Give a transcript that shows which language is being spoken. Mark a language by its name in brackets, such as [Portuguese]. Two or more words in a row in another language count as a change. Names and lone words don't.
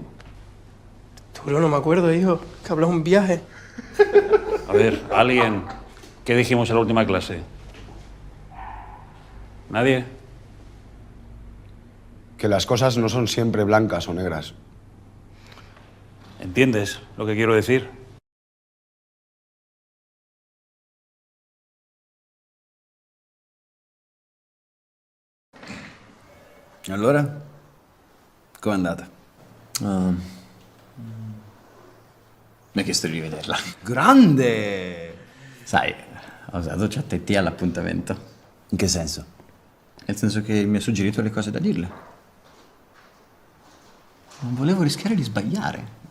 [Spanish] Tú no me acuerdo, hijo. Que hablas un viaje. A ver, alguien. ¿Qué dijimos en la última clase? ¿Nadie? Que las cosas no son siempre blancas o negras. ¿Entiendes lo que quiero decir? [Italian] Allora, com'è andata? Mi ha chiesto di rivederla. Grande! Sai, ho usato ChatGPT all'appuntamento. In che senso? Nel senso che mi ha suggerito le cose da dirle. Non volevo rischiare di sbagliare.